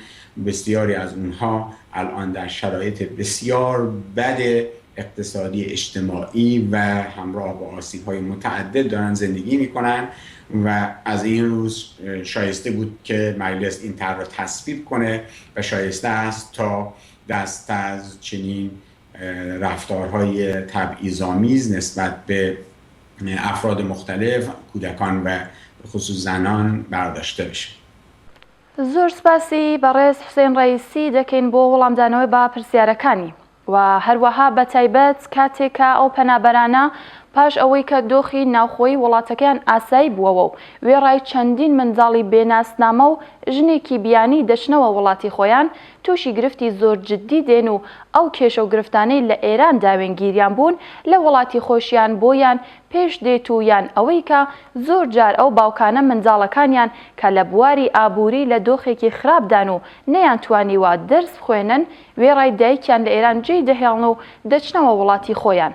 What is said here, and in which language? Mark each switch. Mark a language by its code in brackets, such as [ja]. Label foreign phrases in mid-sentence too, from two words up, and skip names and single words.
[fa] بسیاری از اونها الان در شرایط بسیار بد اقتصادی اجتماعی و همراه با آسیب‌های متعدد دارن زندگی میکنن و از این روز شایسته بود که مجلس این طرح را تصویب کنه و شایسته است تا دست از چنین رفتارهای تبعیض‌آمیز نسبت به افراد مختلف، کودکان و خصوص زنان برداشته بشه. [ckb] زۆر سپاسی بەڕێز حوسێن ڕەیسی دەکەین بۆ وەڵامدانەوەی بە پرسیارەکانی و هەروەها بە تایبەت کاتێکە ئەو پەنابەرانە پاش ئەوەی کە دۆخی ناوخۆی وڵاتەکەیان ئاسایی بووەوە و وێڕای چەندین منداڵی بێناسنامە و ژنێکی بیانی دەچنەوە وڵاتی خۆیان تووشی گرفتی زۆر جددی دێن و ئەو کێشە و گرفتانەی لە ئێران داوێنگیریان بوون لە وڵاتی خۆشیان بۆیان پێش دێت و یان ئەوەی کە زۆر جار ئەو باوکانە منداڵەکانیان کە لە بواری ئابووری لە دۆخێکی خراپدان و نەیانتوانیوە دەرس بخوێنن وێڕای دایکیان لە ئێران جێی دەهێڵن و دەچنەوە وڵاتی خۆیان.